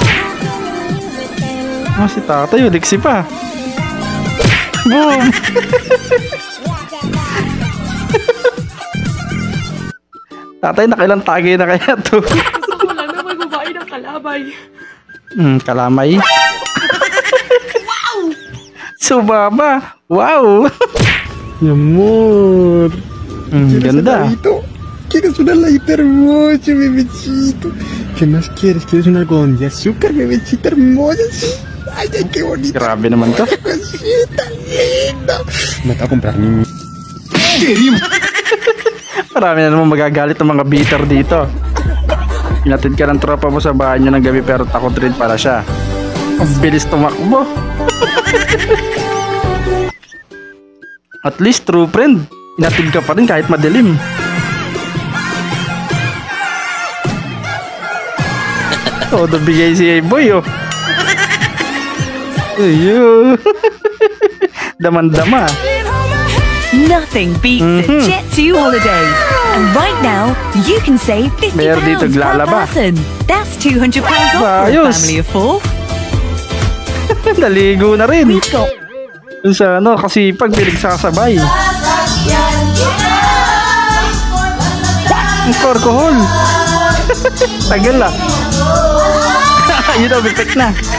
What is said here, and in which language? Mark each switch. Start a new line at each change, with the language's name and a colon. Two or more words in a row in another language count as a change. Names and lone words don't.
Filipino: Si tatay udiksi pa. Boom! Tatay, nakailang tagay na kaya to? Gusto ko lang na may babae ng kalamay. Kalamay? Wow! Subaba! Wow! Amor. Ganda.
Spanish: Quieres un heladito hermoso, bebecito. ¿Qué más quieres? ¿Quieres un algodón de azúcar, bebecita hermosa? Ay, ay, qué bonito.
Filipino: Grabe naman to.
Spanish: Cosita linda. Me voy a comprar mi...
Filipino: Marami na naman magagalit ng mga beater dito. Inatid ka ng tropa mo sa bahay nyo ng gabi pero takot rin para siya. Ang bilis tumakbo.
English: At least true friend.
Filipino: Inatid ka pa rin kahit madilim. Todo bigay si A-Boy oh. Ayun. Daman-dama.
English: Nothing beats a Jet2 holiday. And right now, you can save £50
Filipino: Meron dito
English: per
Filipino: glalaba.
English: person. That's £200 off for a
Filipino: Ayos.
English: family of 4.
Filipino: Naligo na rin. Dun sa ano, kasi pag pinagsasabay. Ang alcohol. Tagal ah. Yun ang effect na.